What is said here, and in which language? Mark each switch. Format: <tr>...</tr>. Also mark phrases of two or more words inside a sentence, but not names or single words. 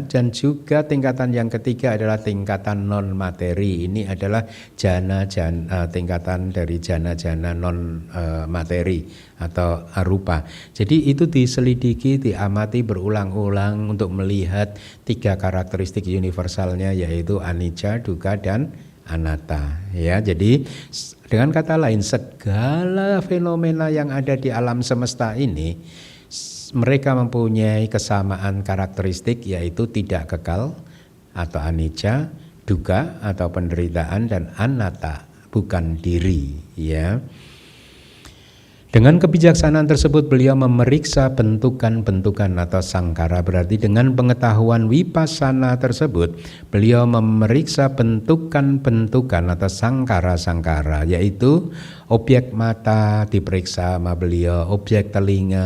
<id>Dan juga tingkatan yang ketiga adalah tingkatan non materi. Ini adalah jhana tingkatan dari</id> <pi>jhana non materi</pi> <id>atau arupa.</id> <pi>Jadi itu diselidiki, diamati berulang-ulang untuk melihat 3 karakteristik universalnya, yaitu anicca, dukkha,</pi> <id>dan anatta, ya. Jadi dengan kata lain, segala fenomena yang ada di alam semesta ini mereka mempunyai kesamaan karakteristik, yaitu tidak kekal atau anicca, dukkha atau penderitaan, dan anatta bukan diri, ya. Dengan kebijaksanaan tersebut beliau memeriksa bentukan-bentukan atau sangkara. Berarti dengan pengetahuan vipassana tersebut beliau memeriksa bentukan-bentukan atau sangkara-sangkara, yaitu objek mata diperiksa sama beliau, objek telinga.</id>